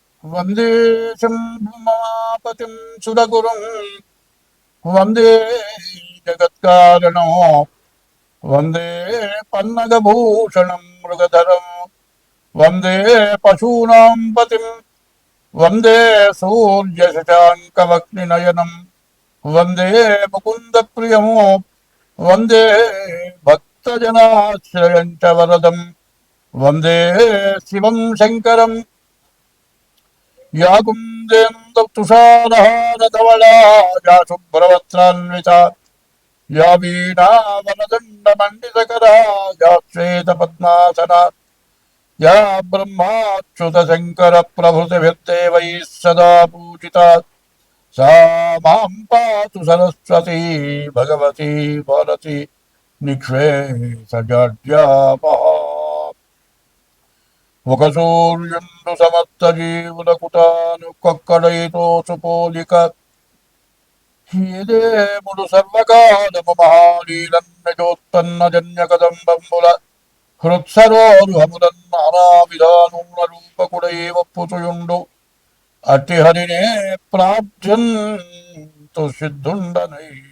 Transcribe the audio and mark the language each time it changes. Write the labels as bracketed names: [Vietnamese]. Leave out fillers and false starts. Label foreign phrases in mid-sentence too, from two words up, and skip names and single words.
[Sanskrit] వందే శంభుమాపతిం సురగురుం వందే జగత్కారణం వందే పన్నగభూషణం మృగధరం వందే పశూనాం పతిం వందే సూర్యశశాంకవక్నినయనం వందే ముకుందప్రియం వందే భక్తజనాశ్రయం చ వరదం వందే శివం శంకరం या कुन्देन्दुतुषारहारधवला या शुभ्रवस्त्रान्विता या वीणावनदण्डमण्डितकरा या श्वेतपद्मासना या ब्रह्माच्युतशङ्करप्रभृतिभिर्देवैः सदा पूजिता सा मां पातु सरस्वती भगवती भारती निःश्रेषजाड्यापहा [Telugu] ఒక సూర్యుండు సమస్త జీవులకు తాను కొక్కడైతో పోలిక ఏదేముడు సర్వకాలము మహాలీలన్నజోత్పన్న జన్య కదంబంబుల హృత్సరోరుహములన్ నానావిధానముల రూపకుడై ఒప్పుచుయుండు అట్టి హరినే ప్రార్థ్యంతు సిద్ధుండనై.